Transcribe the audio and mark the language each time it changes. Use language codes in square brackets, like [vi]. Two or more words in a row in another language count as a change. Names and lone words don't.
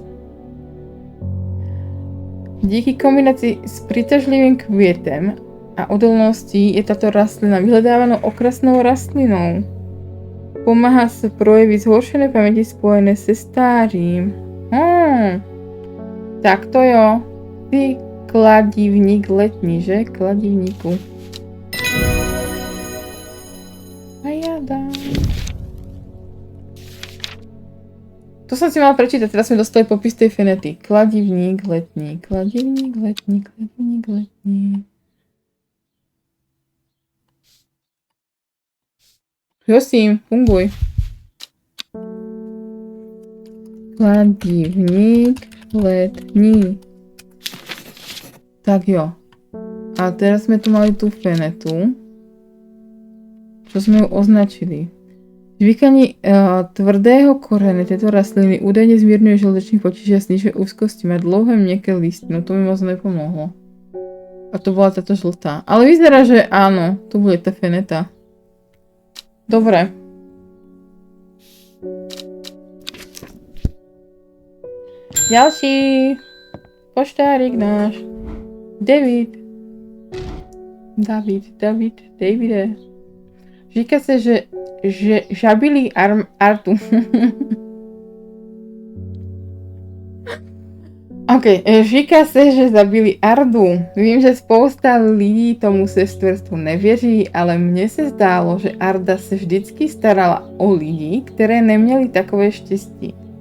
[cs] Díky kombinaci s přitažlivým květem a odolností je tato rastlina vyhledávanou okrasnou rastlinou. Pomáhá se projevit zhoršené paměti spojené se stářím. Tak to jo. Ty kladivník letní, že? Kladivníku. [sk] A ja dám. To som si mala prečítať, teraz sme dostali popis tej fenety. [cs] Kladivník letní, kladivník letní, kladivník letní. Prosím, funguj. Kladivník letní. Tak jo. [sk] A teraz sme tu mali tú fenetu. Čo sme ju označili. Žvíkanie tvrdého korene tejto rastliny údajne zmierňuje žalúdočný potíž a snižuje úzkosti. [cs] Má dlouhé měkké listy, no to mi moc nepomohlo. [sk] A to bola táto žltá. Ale vyzerá, že áno, tu bude tá feneta. Dobre. Ďalší poštárik náš. David. [cs] Davide. Říká se, že žabili Artu. OK, říká se, že zabili Ardu. Vím, že spousta lidí tomu sestverstvu nevěří, ale mně se zdálo, že Arda se vždycky starala o lidi, které neměli takové štěstí.